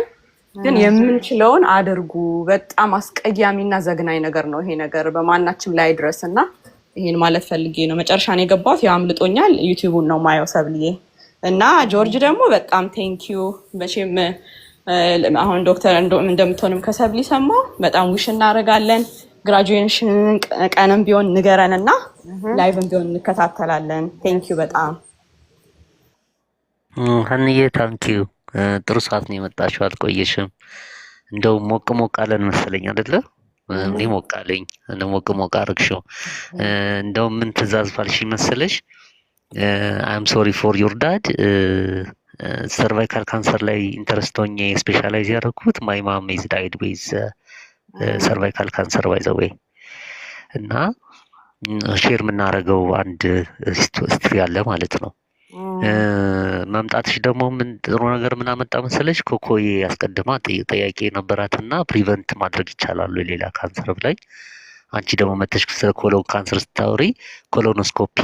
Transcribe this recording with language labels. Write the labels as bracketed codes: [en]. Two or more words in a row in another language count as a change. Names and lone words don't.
[am] ግን የምንችለውን አድርጉ በጣም አስቀያሚና ዘግናኝ ነገር ነው ይሄ ነገር በማናችም ላይ ድረስና ይሄን ማለት ፈልጌ ነው መጨረሻ ነው የገባሁት ያው አምልጦኛል ዩቲዩቡን ነው ማየው ሰብልዬ እና ጆርጅ ደግሞ በጣም ቴንኪዩ መቼም አሁን ዶክተር እንደምትሆንም ከሰብሊ ሰማው በጣም ዊሽ እናደርጋለን ግራጁዌሽን ቀንም ቢሆን ንገረንና ላይቭም ቢሆን እንከታተላለን ቴንኪዩ በጣም ሀንዬ ታንኪዩ ጥሩ ሰዓት ነው የመጣሽው አልቆየሽም እንደው ሞቅ አለን መሰለኝ አይደለ እኔ ሞቅ አለኝ ሞቅ አርግሽው እንደው ምን ትእዛዝ ፋልሽ መሰለሽ [en] I'm sorry for your dad cervical cancer [am] ላይ ኢንተረስት ሆኜ ስፔሻላይዝ ያደረኩት [en] my mom is died with cervical cancer by the way [am] እና ሼር የምናደርገው አንድ ሂስትሪ አለ ማለት ነው መምጣትሽ ደግሞ ምን ጥሩ ነገር ምን አመጣ መሰለሽ ኮኮዬ ያስቀድማ ጥያቄ ነበራትና ፕሪቨንት ማድረግ ይቻላል ሌላ ካንሰር ላይ አንቺ ደግሞ መተሽ ስለ [en] colon cancer [am] ስታወሪ ኮሎኖስኮፒ